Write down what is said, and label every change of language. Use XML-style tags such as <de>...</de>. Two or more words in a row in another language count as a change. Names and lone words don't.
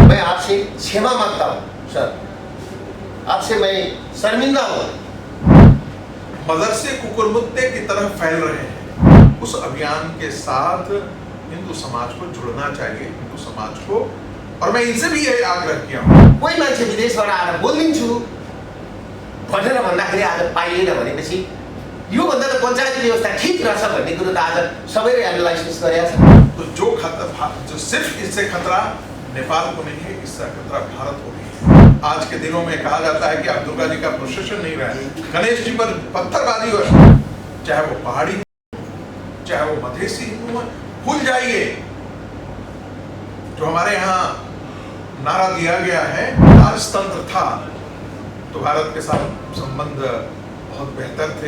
<hi>मैं आपसे क्षमा मांगता हूँ सर, आपसे मैं शर्मिंदा हूँ। मदरसे कुकुरमुत्ते की तरह फैल रहे हैं, उस अभियान के साथ हिंदू समाज को जुड़ना चाहिए, हिंदू समाज को। और मैं इनसे भी यही आग्रह किया हूँ,</hi> <ne>कोही मान्छे विदेशबाट आएर बोलिदिन्छु भनेर भन्दाखेरि आज पाइएन भनेपछि योभन्दा त पञ्चायत व्यवस्था ठिक रहेछ भन्ने कुरो त आज सबैले एनालाइसिस गरेका छन्।</ne> <hi>तो जो खतरा, जो सिर्फ इससे खतरा नेपाल को नहीं है, इससे खतरा भारत को भी है। आज के दिनों में कहा जाता है कि आप दुर्गा जी का प्रोसेशन नहीं रहे, गणेश जी पर पत्थरबाजी हो, चाहे वो पहाड़ी चाहे वो मधेसी हिंदू, भूल जाइए जो हमारे यहाँ नारा दिया गया है, राजतंत्र था तो भारत के साथ संबंध बहुत बेहतर थे।</hi>